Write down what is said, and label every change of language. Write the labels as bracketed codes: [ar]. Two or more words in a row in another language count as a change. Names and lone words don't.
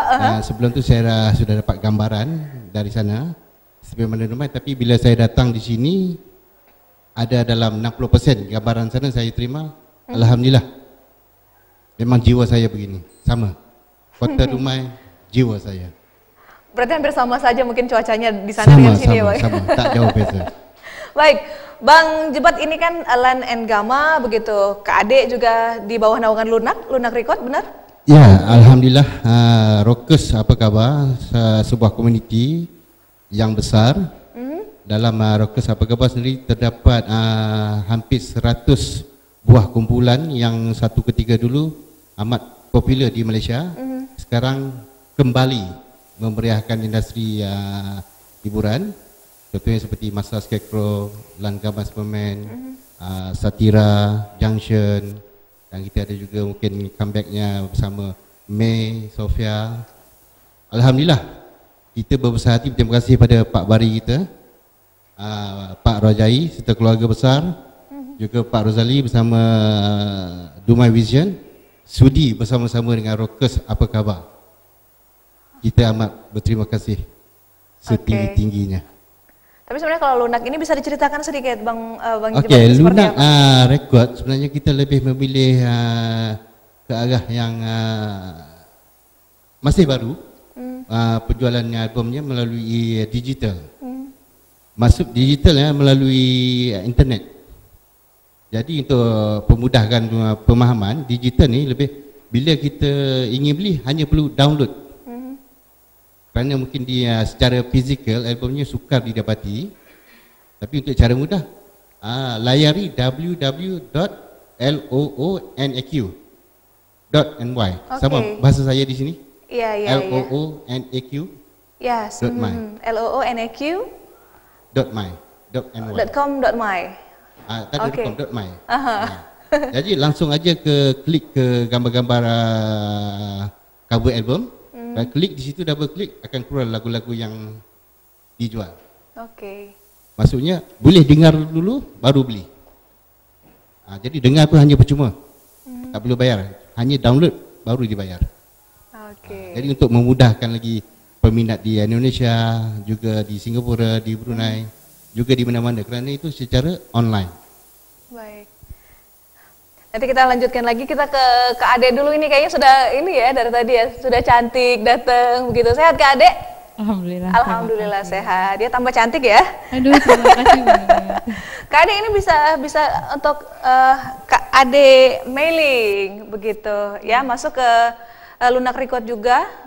[ms] Sebelum itu saya sudah dapat gambaran dari sana sebelum ke Dumai, tapi bila saya datang di sini ada dalam 60% gambaran sana saya terima. Alhamdulillah. Memang jiwa saya begini, sama. Kota Dumai, jiwa saya. [id] Berarti hampir sama saja mungkin cuacanya di sana dengan sini ya Bang? [ms] Sama, tak jauh beza. [id] Baik, Bang Jebat ini kan Lan and Gama begitu, Kak Ade juga di bawah naungan Lunak Record, benar? [ms] Ya, alhamdulillah. Rockers apa kabar? Sebuah komuniti yang besar. Dalam Rockers apa kabar sendiri terdapat hampir 100 buah kumpulan yang satu ketika dulu amat popular di Malaysia. Sekarang kembali memeriahkan industri hiburan, contohnya seperti Masa Scarecrow, Lan Gama Superman, Satira, Junction, dan kita ada juga mungkin comebacknya bersama May, Sofia. Alhamdulillah, kita berbesar hati berterima kasih pada Pak Bari kita, Pak Rajai serta keluarga besar, juga Pak Rozali bersama Dumai Vision, sudi bersama-sama dengan Rockers apa kabar. Kita amat berterima kasih setinggi-tingginya. [id] Tapi sebenarnya kalau Lunak ini bisa diceritakan sedikit Bang Jebat. [ms] Lunak Record sebenarnya kita lebih memilih ke arah yang masih baru. Penjualan albumnya melalui digital. Masuk digital ya, melalui internet. Jadi untuk pemudahkan pemahaman, digital ni lebih bila kita ingin beli hanya perlu download. Kerana mungkin dia secara fizikal albumnya sukar didapati. Tapi untuk cara mudah, layari www.loonak.ny. Sama bahasa saya di sini. Iya. loonak. Yes. loonak.my.com.my. .my. [id] Jadi langsung aja klik ke gambar-gambar cover album. [ms] Dan klik di situ, double klik akan keluar lagu-lagu yang dijual. Maksudnya boleh dengar dulu baru beli. Jadi dengar tu hanya percuma. Tak perlu bayar. Hanya download baru dibayar. Jadi untuk memudahkan lagi peminat di Indonesia, juga di Singapura, di Brunei, juga di mana-mana, kerana itu secara online. [id] Baik. Nanti kita lanjutkan lagi, kita ke Kak Ade dulu. Ini kayaknya sudah ini ya dari tadi ya, sudah cantik datang begitu. Sehat Kak Ade? Alhamdulillah. Alhamdulillah sehat. Dia tambah cantik ya. Aduh, terima kasih banyak. Kak Ade ini bisa untuk Kak Ade mailing begitu ya, masuk ke Lunak Record juga.